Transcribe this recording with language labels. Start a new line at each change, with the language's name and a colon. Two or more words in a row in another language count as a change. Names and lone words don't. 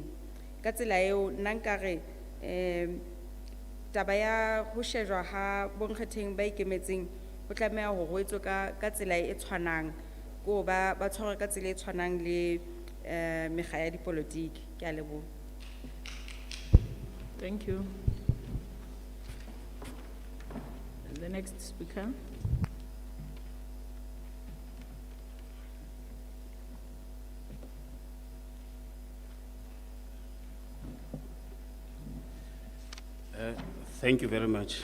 Southern Sotho: Ka tsela eo nna nkare taba ya ho shejwa ha bonkgetheng ba ikemetseng ho tlameha hore ho etswe ka tsela e tshwanang, ko ba tshwarwe ka tsela e tshwanang le mekga ya dipolotiki. Ke a leboha.
English: Thank you. The next speaker. Thank you very much.